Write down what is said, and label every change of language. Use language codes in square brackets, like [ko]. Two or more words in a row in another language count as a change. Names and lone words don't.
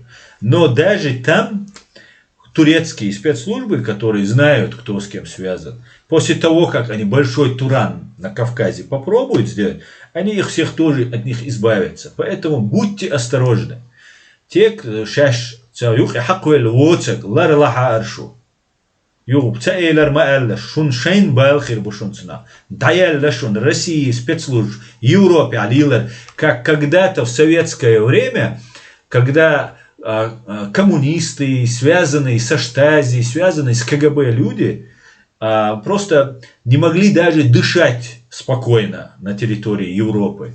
[ru] Но даже там турецкие спецслужбы, которые знают, кто с кем связан, после того, как они большой туран на Кавказе попробуют сделать, они их всех тоже от них избавятся. Поэтому будьте осторожны. Те, кто сейчас [ce] шуншайн балхир бушунцна. Даялля шун [ru] России спецслужб Европе алилар, как когда-то в советское время, когда коммунисты, связанные со Штази, связанные с КГБ люди, просто не могли даже дышать спокойно на территории Европы.